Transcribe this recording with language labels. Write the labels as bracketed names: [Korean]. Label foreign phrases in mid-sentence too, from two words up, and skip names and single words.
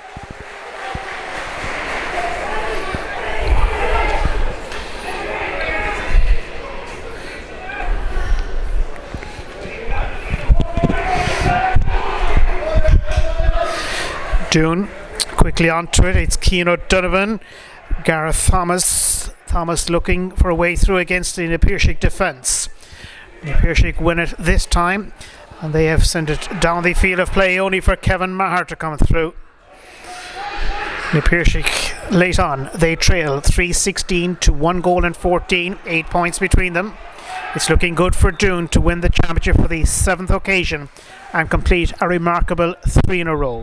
[English] Doon quickly onto it. It's Cian O'Donovan. Gareth Thomas looking for a way through against the Piarsaigh defence. Piarsaigh win it this time, and they have sent it down the field of play only for Kevin Maher to come through. Piarsaigh late on, they trail 3-16 to 1 goal and 14, 8 points between them. It's looking good for Doon to win the championship for the 7th occasion and complete a remarkable 3 in a row.